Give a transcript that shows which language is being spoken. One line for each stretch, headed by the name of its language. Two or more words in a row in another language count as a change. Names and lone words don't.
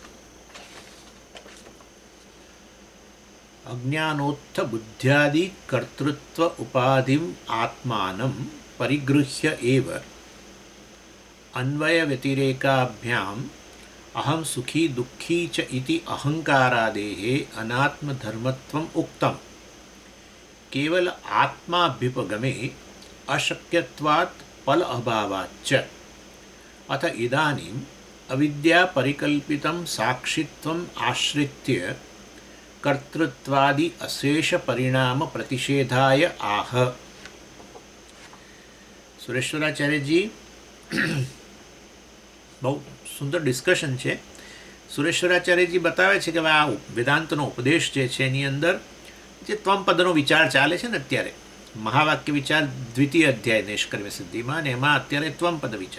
Sanskrit: अज्ञानोत्थ बुद्ध्यादि कर्तृत्व उपाधिम आत्मानम परिगृह्य एव अन्वय व्यतिरेकाभ्याम अहम सुखी दुःखी च इति अहंकारादेहे अनात्मधर्मत्वम उक्तम केवल आत्माभ्युपगमे अशक्यत्वात् फल अभावाच्च अथ इदानीम् अविद्या परिकल्पितं साक्षित्वम् आश्रित्य कर्तृत्वादि अशेष परिणाम प्रतिषेधाय आह.
Gujarati: સુરેશ્વરાચાર્યજી બહુ સુંદર ડિસ્કશન છે. સુરેશ્વરાચાર્યજી બતાવે છે કે આ વેદાંતનો ઉપદેશ જે છે એની અંદર જે ત્વમપદનો વિચાર ચાલે છે ને અત્યારે મહાવાક્ય વિચાર દ્વિતીય અધ્યાય નૈષ્કર્મ્ય સિદ્ધિમાં, અને એમાં અત્યારે ત્વમપદ વિચાર.